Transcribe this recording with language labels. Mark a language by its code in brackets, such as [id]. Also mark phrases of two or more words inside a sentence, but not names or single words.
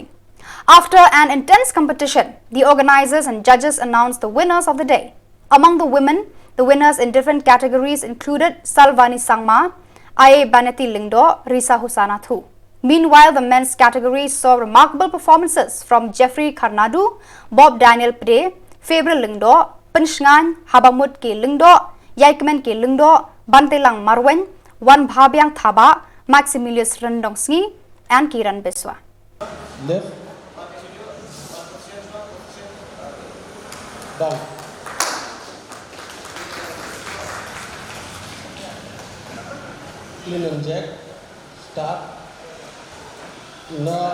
[en] After an intense competition, the organizers and judges announced the winners of the day. Among the women, the winners in different categories included Salvani Sangma, Aye Baneti Lingdo, Risa Husanathu. Meanwhile, the men's category saw remarkable performances from Jeffrey Karnadu, Bob Daniel Pde, Fabriel Lingdo, Penshngan, Habamut Ke Lingdo, Yaikmen Ke Lingdo, Bantelang Marwen, Wan Bhabyang Thaba, Maximilius Rendongsngi, and Kiran Biswa. Left. Down. Clean and jack. Start. No.